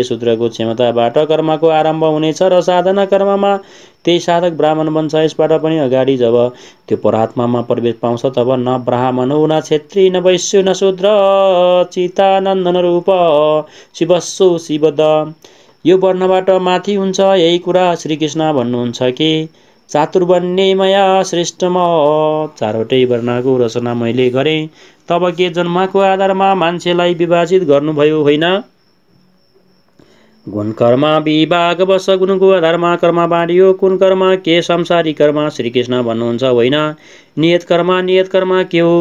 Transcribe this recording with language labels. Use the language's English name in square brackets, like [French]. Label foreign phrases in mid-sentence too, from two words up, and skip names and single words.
[Nepali] शूद्रको क्षमताबाट कर्मको आरम्भ हुनेछ र साधना कर्ममा त्यही साधक ब्राह्मण बन्छ। यसबाट पनि अगाडि जब त्यो परात्मामा प्रवेश पाउँछ, तब न ब्राह्मण हो, न क्षत्रिय, न वैश्य, न शूद्र, [Sanskrit] चितानन्दन रूप शिवस्सु शिवद, [Nepali] यो वर्णबाट माथि हुन्छ। [Sanskrit] यही कुरा श्रीकृष्ण भन्नुहुन्छ कि चातुर्वर्ण्ये मया श्रेष्ठम, [Nepali] 4वटै वर्णको रचना मैले गरेँ। तब के जन्मको आधारमा मान्छेलाई विभाजित गर्नुभयो होइन? [Sanskrit] गुण कर्म विभागवश [Nepali] गुणको आधारमा कर्म बाँडियो। कुन कर्म के? संसारी कर्म। श्रीकृष्ण भन्नुहुन्छ होइन, नियत कर्म के हो?